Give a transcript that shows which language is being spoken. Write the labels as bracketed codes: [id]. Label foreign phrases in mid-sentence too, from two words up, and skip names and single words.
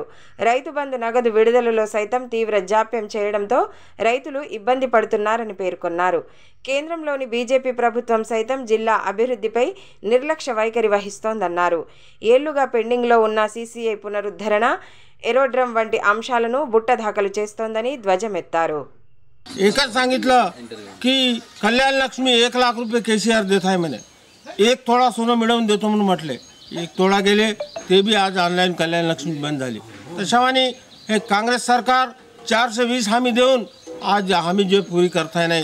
[te] రైతు బంధు నగదు విడుదలలో సైతం తీవ్ర జాప్యం చేయడంతో రైతులు ఇబ్బంది పడుతున్నారని పేర్కొన్నారు. కేంద్రంలోని బీజేపీ ప్రభుత్వం సైతం జిల్లా అభివృద్ధిపై నిర్లక్ష్య వైఖరి వహిస్తోందన్నారు. ఏళ్లుగా పెండింగ్లో ఉన్న సీసీఐ పునరుద్ధరణ, ఎరోడ్రమ్ వంటి అంశాలను బుట్టదాఖలు చేస్తోందని ధ్వజమెత్తారు. [mr] एकच सांगितलं की कल्याण लक्ष्मी 1 लाख रुपये केसीआर देत आहे म्हणे. एक तोडा सोनं मिळवून देतो म्हणून म्हटले. एक तोडा गेले ते बी आज ऑनलाईन कल्याण लक्ष्मी बंद झाली. तशावानी हे काँग्रेस सरकार 420 हमी देऊन आज हमी जे पुरी करताय नाही.